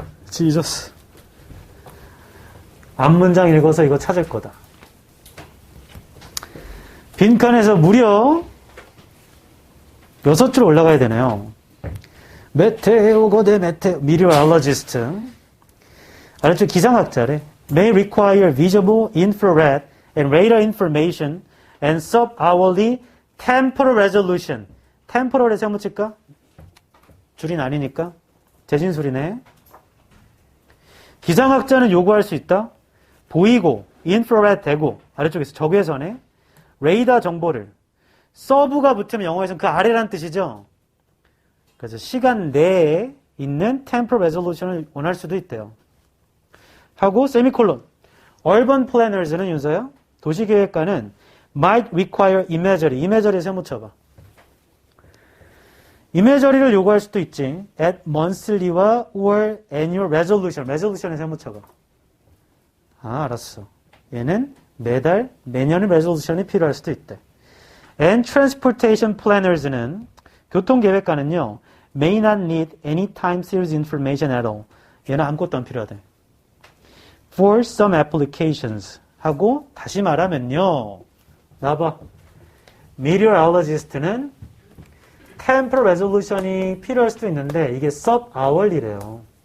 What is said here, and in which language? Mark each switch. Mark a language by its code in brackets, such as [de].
[ko] 지저스. 앞문장 읽어서 이거 찾을 거다. 빈칸에서 무려 6줄 올라가야 되네요. 메테오거대 meteorologist. 알았죠? 기상학자래. [en] May require visible infrared and radar information and sub-hourly temporal resolution. [ko] temporal에 세모 칠까? 줄이 아니니까. 재진술이네. 기상학자는 요구할 수 있다. 보이고, 인프라레드 되고, 아래쪽에서 적외선에 레이더 정보를 서브가 붙으면 영어에서는 그 아래란 뜻이죠. 그래서 시간 내에 있는 temporal resolution을 원할 수도 있대요. 하고 세미콜론. urban planners는 윤서야. 도시계획가는 [en] might require imagery. [ko] imagery에 세모 쳐봐. imagery를 요구할 수도 있지. [en] at monthly와 or annual resolution. [ko] resolution에 세모 쳐봐. 아, 알았어. 얘는 매달, 매년의 resolution이 필요할 수도 있대. [en] and transportation planners는 [ko] 교통계획가는요. [en] may not need any time series information at all. [ko] 얘는 아무것도 안 필요하대. [en] for some applications [ko] 하고 다시 말하면요. 나봐. meteorologist는 temporal resolution이 필요할 수도 있는데 이게 sub-hourly래요.